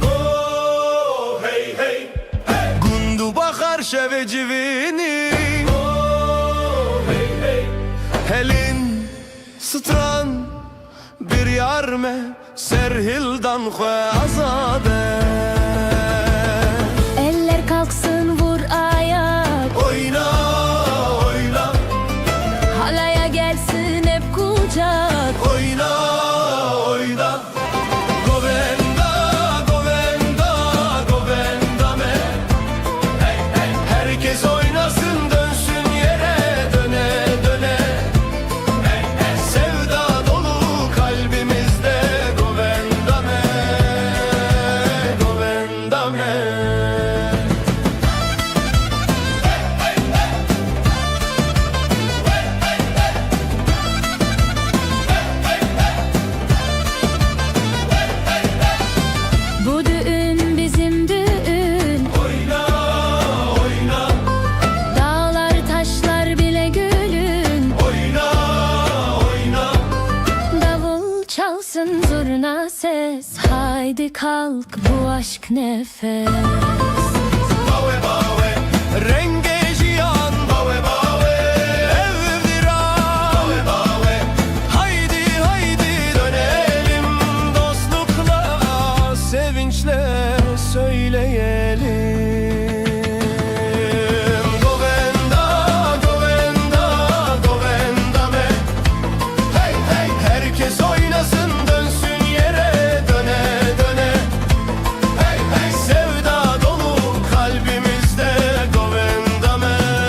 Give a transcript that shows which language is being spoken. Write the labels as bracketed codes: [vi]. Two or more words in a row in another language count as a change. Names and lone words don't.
[ku] Oh hey hey hey Gundu bakar şeve civini Oh hey hey Helin stran bir yarme serhildan xwe azabe [tr] Eller kalksın vur ayak, Oyna oyna halaya gelsin hep kucak. oyna oyna [ku] Govenda govenda govenda me [tr] Hey hey herkes oynasın dönsün yere döne döne Hey hey sevda dolu kalbimizde [ku] govenda me govenda me [tr] Bu düğün bizim düğün, Oyna oyna dağlar taşlar bile gülün. oyna oyna Davul çalsın zurna ses, haydi kalk bu aşk nefes. [ku] Bawe bawe renge jiyan Bawe bawe ev viran Bawe bawe [tr] haydi haydi dönelim dostlukla sevinçle söyleyelim [ku] Govenda govenda govenda me [tr] Hey hey herkes oynasın dönsün yere döne döne Hey hey sevda dolu kalbimizde [ku] govenda me